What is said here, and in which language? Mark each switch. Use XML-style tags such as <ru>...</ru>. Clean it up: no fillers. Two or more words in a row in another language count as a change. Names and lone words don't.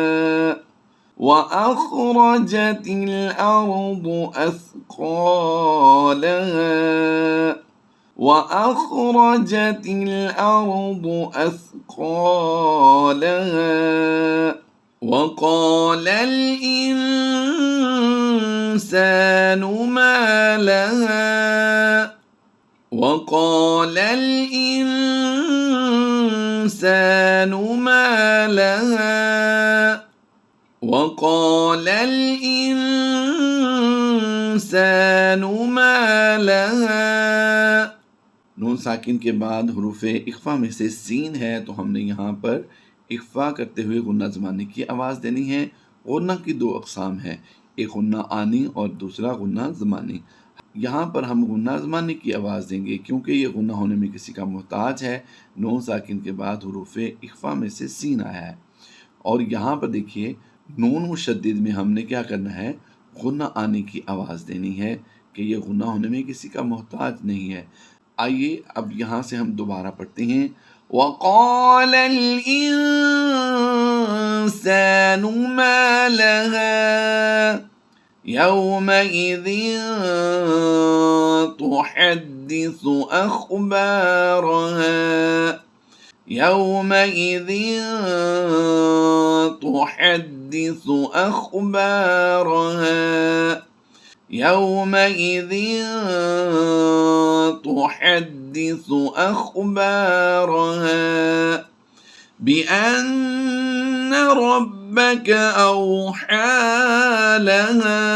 <ar>وأخرجت الأرض أثقالها وأخرجت الأرض أثقالها وقال الإنسان ما لها وقال الإنسان ما لها وقال الإنسان ما لها.</ar> <ur>نون ساکن کے بعد حروف اخفا میں سے سین ہے تو ہم نے یہاں پر اخفا کرتے ہوئے غنہ زمانی کی آواز دینی ہے. غنہ کی 2 اقسام ہیں، ایک غنہ آنی اور دوسرا غنہ زمانی. یہاں پر ہم غنہ زمانی کی آواز دیں گے کیونکہ یہ غنہ ہونے میں کسی کا محتاج ہے. نون ساکن کے بعد حروف اخفا میں سے سین آیا ہے اور یہاں پر دیکھیے نون مشدد میں ہم نے کیا کرنا ہے، غنہ آنی کی آواز دینی ہے کہ یہ غنہ ہونے میں کسی کا محتاج نہیں ہے. آئیے اب یہاں سے ہم دوبارہ پڑھتے ہیں.</ur> <ar>وقال الإنسان ما لها يومئذ تحدث أخبارها يومئذ تحدث أخبارها يومئذ تحدث أخبارها بأن ربك أوحى لها</ar>